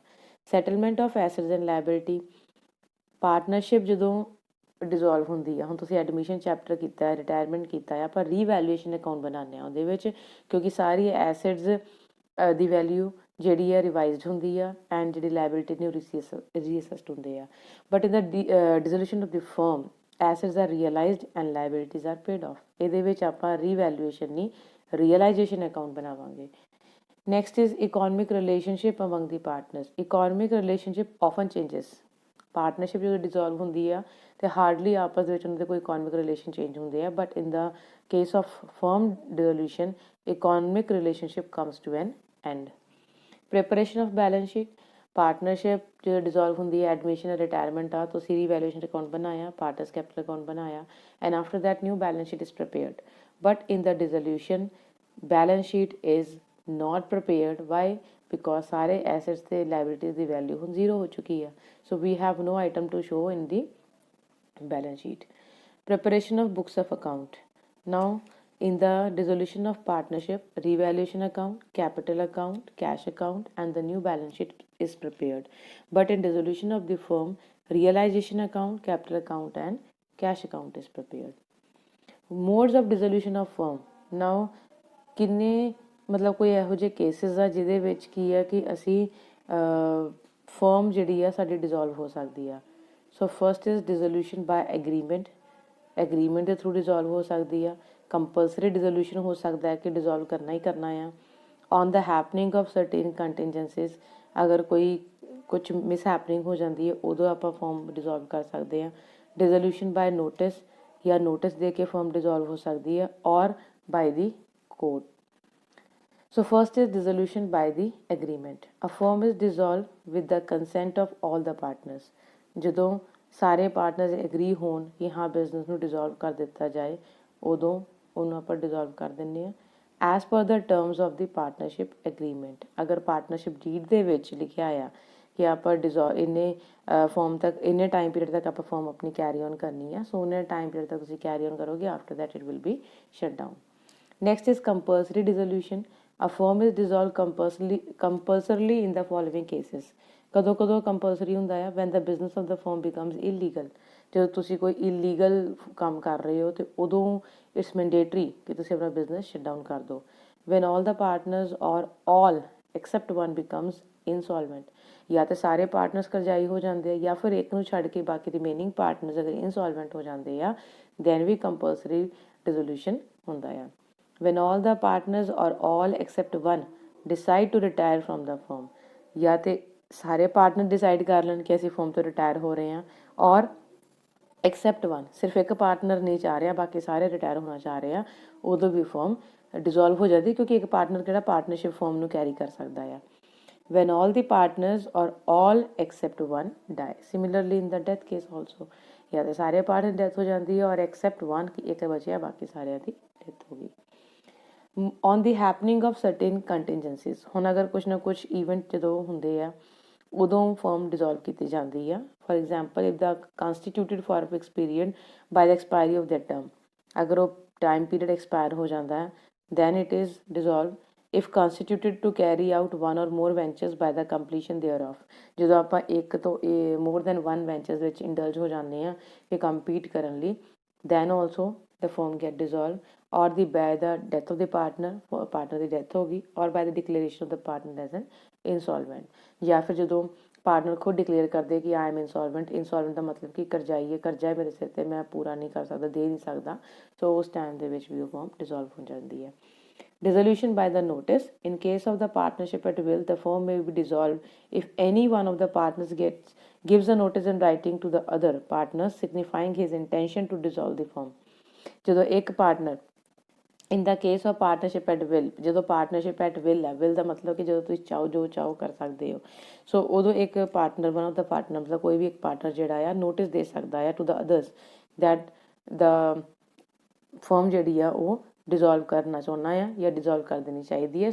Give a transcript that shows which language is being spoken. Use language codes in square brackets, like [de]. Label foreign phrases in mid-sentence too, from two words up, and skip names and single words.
[en] settlement of assets and liability, [pa] ਪਾਰਟਨਰਸ਼ਿਪ ਜਦੋਂ ਡਿਜ਼ੋਲਵ ਹੁੰਦੀ ਆ, ਹੁਣ ਤੁਸੀਂ [en] admission chapter [pa] ਕੀਤਾ, ਰਿਟਾਇਰਮੈਂਟ ਕੀਤਾ ਆ, ਆਪਾਂ [en] revaluation account [pa] ਬਣਾਉਂਦੇ ਹਾਂ ਉਹਦੇ ਵਿੱਚ, ਕਿਉਂਕਿ ਸਾਰੀ ਐਸਟਸ ਦੀ ਵੈਲਿਊ ਜਿਹੜੀ ਆ ਰਿਵਾਈਜ਼ਡ ਹੁੰਦੀ ਆ, ਐਂਡ ਜਿਹੜੀ ਲਾਇਬਿਲਿਟੀ ਨੇ ਉਹ ਰੀਅਸੈਸਡ ਹੁੰਦੇ ਆ। [en] but in the dissolution of the firm assets are realized and liabilities are paid off. [pa] ਇਹਦੇ ਵਿੱਚ ਆਪਾਂ ਰੀਵੈਲੂਏਸ਼ਨ ਨਹੀਂ, [en] realization account [pa] ਬਣਾਵਾਂਗੇ। [en] Next is economic relationship among the partners. Economic relationship often changes. [pa] ਪਾਰਟਨਰਸ਼ਿਪ ਜਦੋਂ ਡਿਜ਼ੋਲਵ ਹੁੰਦੀ ਆ ਅਤੇ ਹਾਰਡਲੀ ਆਪਸ ਦੇ ਵਿੱਚ ਉਹਨਾਂ ਦੇ ਕੋਈ [en] economic relation change [pa] ਹੁੰਦੇ ਆ, [en] but in the case of firm dissolution economic relationship comes to an end. preparation of balance sheet, [pa] ਪਾਰਟਨਰਸ਼ਿਪ ਜਦੋਂ ਡਿਜ਼ੋਲਵ ਹੁੰਦੀ ਹੈ, [en] admission retirement [pa] ਆ, ਤੁਸੀਂ [en] revaluation account [pa] ਬਣਾਇਆ, [en] partners capital account [pa] ਬਣਾਇਆ, [en] and after that new balance sheet is prepared, but in the dissolution balance sheet is not prepared. Why? Because [pa] ਸਾਰੇ assets ਤੇ liabilities ਦੀ value ਹੁਣ zero ਹੋ ਚੁੱਕੀ ਆ, [en] so we have no item to show in the balance sheet. Preparation of books of account. Now in the dissolution of partnership, revaluation account, capital account, cash account and the new balance sheet is prepared, but in dissolution of the firm, realization account, capital account and cash account is prepared. Modes of dissolution of firm. [pa] Now ਕਿੰਨੇ ਮਤਲਬ ਕੋਈ ਇਹੋ ਜਿਹੇ ਕੇਸਿਸ ਆ ਜਿਹਦੇ ਵਿੱਚ ਕੀ ਆ ਕਿ ਅਸੀਂ ਫਰਮ ਜਿਹੜੀ ਆ ਸਾਡੀ ਡਿਜ਼ੋਲਵ ਹੋ ਸਕਦੀ ਆ। [en] so first is dissolution by agreement, [pa] ਐਗਰੀਮੈਂਟ ਦੇ ਥਰੂ ਡਿਜ਼ੋਲਵ ਹੋ ਸਕਦੀ ਆ। [en] compulsory dissolution [pa] ਹੋ ਸਕਦਾ ਹੈ ਕਿ ਡਿਜ਼ੋਲਵ ਕਰਨਾ ਹੀ ਕਰਨਾ ਆ। [en] on the happening of certain contingencies, [pa] ਅਗਰ ਕੋਈ ਕੁਛ ਮਿਸ ਹੈਪਨਿੰਗ ਹੋ ਜਾਂਦੀ ਹੈ ਉਦੋਂ ਆਪਾਂ ਫਰਮ ਡਿਜ਼ੋਲਵ ਕਰ ਸਕਦੇ ਹਾਂ। [en] dissolution by notice, [pa] ਜਾਂ ਨੋਟਿਸ ਦੇ ਕੇ ਫਰਮ ਡਿਜ਼ੋਲਵ ਹੋ ਸਕਦੀ ਹੈ, ਔਰ [en] by the court. So first is dissolution by the agreement. A firm is dissolved with the consent of all the partners. [pa] ਜਦੋਂ ਸਾਰੇ ਪਾਰਟਨਰਸ ਐਗਰੀ ਹੋਣ ਕਿ ਹਾਂ ਬਿਜ਼ਨਸ ਨੂੰ ਡਿਜ਼ੋਲਵ ਕਰ ਦਿੱਤਾ ਜਾਏ, ਉਦੋਂ ਉਹਨੂੰ ਆਪਾਂ ਡਿਜ਼ੋਲਵ ਕਰ ਦਿੰਦੇ ਹਾਂ [en] as per the terms of the partnership agreement. [pa] ਅਗਰ ਪਾਰਟਨਰਸ਼ਿਪ ਡੀਡ ਦੇ ਵਿੱਚ ਲਿਖਿਆ ਆ ਕਿ ਆਪਾਂ ਇੰਨੇ ਫਰਮ ਤੱਕ, ਇੰਨੇ [en] time period [pa] ਤੱਕ ਆਪਾਂ ਫਰਮ ਆਪਣੀ [en] carry on [pa] ਕਰਨੀ ਆ, ਸੋ ਉਹਨੇ [en] time period [pa] ਤੱਕ ਤੁਸੀਂ [en] carry on [pa] ਕਰੋਗੇ, [en] after that it will be shut down. next is compulsory dissolution. A firm is dissolved compulsorily in the following cases. [pa] ਕਦੋਂ ਕਦੋਂ ਕੰਪਲਸਰੀ ਹੁੰਦਾ ਆ? [en] when the business of the firm becomes illegal. [pa] ਜਦੋਂ ਤੁਸੀਂ ਕੋਈ ਇਲੀਗਲ ਕੰਮ ਕਰ ਰਹੇ ਹੋ ਅਤੇ ਉਦੋਂ [en] it's mandatory [pa] ਕਿ ਤੁਸੀਂ ਆਪਣਾ ਬਿਜ਼ਨਸ [en] shut down [pa] ਕਰ ਦਿਓ। [en] when all the partners or all except one becomes insolvent, [pa] ਜਾਂ ਤਾਂ ਸਾਰੇ ਪਾਰਟਨਰਸ ਕਰਜ਼ਾਈ ਹੋ ਜਾਂਦੇ ਆ, ਜਾਂ ਫਿਰ ਇੱਕ ਨੂੰ ਛੱਡ ਕੇ ਬਾਕੀ [en] remaining partners [pa] ਅਗਰ ਇਨਸੋਲਵੈਂਟ ਹੋ ਜਾਂਦੇ ਆ, ਦੈਨ ਵੀ [en] compulsory dissolution [pa] ਹੁੰਦਾ ਆ। [en] when all the partners or all except one decide to retire from the firm, [pa] ਜਾਂ ਤੇ ਸਾਰੇ ਪਾਰਟਨਰ ਡਿਸਾਈਡ ਕਰ ਲੈਣ ਕਿ ਅਸੀਂ ਫਰਮ ਤੋਂ ਰਿਟਾਇਰ ਹੋ ਰਹੇ ਹਾਂ, ਔਰ [en] except one, [pa] ਸਿਰਫ ਇੱਕ ਪਾਰਟਨਰ ਨਹੀਂ ਚਾਹ ਰਿਹਾ, ਬਾਕੀ ਸਾਰੇ ਰਿਟਾਇਰ ਹੋਣਾ ਚਾਹ ਰਹੇ ਆ, ਉਦੋਂ ਵੀ ਫਰਮ ਡਿਜ਼ੋਲਵ ਹੋ ਜਾਂਦੀ, ਕਿਉਂਕਿ ਇੱਕ ਪਾਰਟਨਰ ਕਿਹੜਾ ਪਾਰਟਨਰਸ਼ਿਪ ਫਰਮ ਨੂੰ ਕੈਰੀ ਕਰ ਸਕਦਾ ਆ। [en] when all the partners or all except one die. Similarly in the death case also, [pa] ਜਾਂ ਤੇ ਸਾਰੇ ਪਾਰਟਨਰ ਡੈਥ ਹੋ ਜਾਂਦੀ ਹੈ, ਔਰ [en] except one [pa] ਕਿ ਇੱਕ ਬਚਿਆ, ਬਾਕੀ ਸਾਰਿਆਂ ਦੀ ਡੈਥ ਹੋ ਗਈ। [en] on the happening of certain contingencies, [pa] ਹੁਣ ਅਗਰ ਕੁਛ ਨਾ ਕੁਛ ਈਵੈਂਟ ਜਦੋਂ ਹੁੰਦੇ ਆ ਉਦੋਂ ਫਰਮ ਡਿਜ਼ੋਲਵ ਕੀਤੀ ਜਾਂਦੀ ਆ। [en] for example if the constituted for a fixed period by the expiry of that term, [pa] ਅਗਰ ਉਹ ਟਾਈਮ ਪੀਰੀਅਡ ਐਕਸਪਾਇਰ ਹੋ ਜਾਂਦਾ ਹੈ [en] then it is dissolve if constituted to carry out one or more ventures by the completion thereof। [pa] ਜਦੋਂ ਆਪਾਂ ਇੱਕ ਤੋਂ [en] more than one ventures [pa] ਵਿੱਚ indulge ਹੋ ਜਾਂਦੇ ਹਾਂ ਕਿ compete ਕਰਨ ਲਈ, [en] then also the firm get dissolved or by the death of the partner [pa] ਦੀ death ਹੋ ਗਈ, [en] or by the declaration of the partner as an insolvent, [pa] ਜਾਂ ਫਿਰ ਜਦੋਂ ਪਾਰਟਨਰ ਖੁਦ ਡਿਕਲੇਅਰ ਕਰਦੇ ਕਿ [en] I am insolvent. [pa] ਇੰਸੋਲਵੈਂਟ ਦਾ ਮਤਲਬ ਕਿ ਕਰਜ਼ਾਈ ਹੈ, ਕਰਜ਼ਾ ਹੈ ਮੇਰੇ ਸਿਰ 'ਤੇ, ਮੈਂ ਪੂਰਾ ਨਹੀਂ ਕਰ ਸਕਦਾ, ਦੇ ਨਹੀਂ ਸਕਦਾ। ਸੋ ਉਸ ਟਾਈਮ ਦੇ ਵਿੱਚ ਵੀ ਉਹ ਫਰਮ ਡਿਜ਼ੋਲਵ ਹੋ ਜਾਂਦੀ ਹੈ। [en] Dissolution by the notice. In case of the partnership at will, the firm may be dissolved if any one of the partners gives a notice in writing to the other partners signifying his intention to dissolve the firm। [pa] ਜਦੋਂ ਇੱਕ ਪਾਰਟਨਰ [en] in the case of partnership at will, [pa] ਜਦੋਂ [en] partnership at will [pa] ਹੈ, ਵਿਲ ਦਾ ਮਤਲਬ ਕਿ ਜਦੋਂ ਤੁਸੀਂ ਚਾਹੋ ਜੋ ਚਾਹੋ ਕਰ ਸਕਦੇ ਹੋ। ਸੋ ਉਦੋਂ ਇੱਕ ਪਾਰਟਨਰ, [en] one of the partner, [pa] ਮਤਲਬ ਕੋਈ ਵੀ ਇੱਕ ਪਾਰਟਨਰ ਜਿਹੜਾ ਆ ਨੋਟਿਸ ਦੇ ਸਕਦਾ ਆ [en] to the others that the firm [pa] ਜਿਹੜੀ ਆ ਉਹ ਡਿਜ਼ੋਲਵ ਕਰਨਾ ਚਾਹੁੰਦਾ ਆ ਜਾਂ ਡਿਜ਼ੋਲਵ ਕਰ ਦੇਣੀ ਚਾਹੀਦੀ ਹੈ।